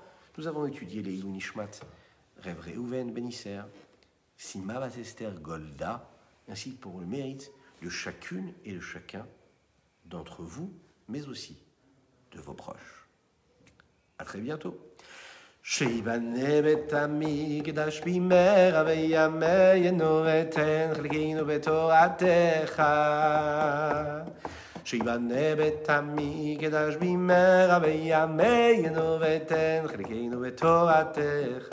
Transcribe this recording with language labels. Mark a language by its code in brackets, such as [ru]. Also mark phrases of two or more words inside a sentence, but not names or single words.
[fr] Nous avons étudié les Ilou Nishmat, Rev Reuven Benisser, Sima Bat Esther Golda, ainsi que pour le mérite de chacune et de chacun d'entre vous, mais aussi de vos proches. À très bientôt. [he] שיבנה בית המקדש במהרה בימינו ותן חלקנו בתורתך. שיבנה בית המקדש במהרה בימינו ותן חלקנו בתורתך.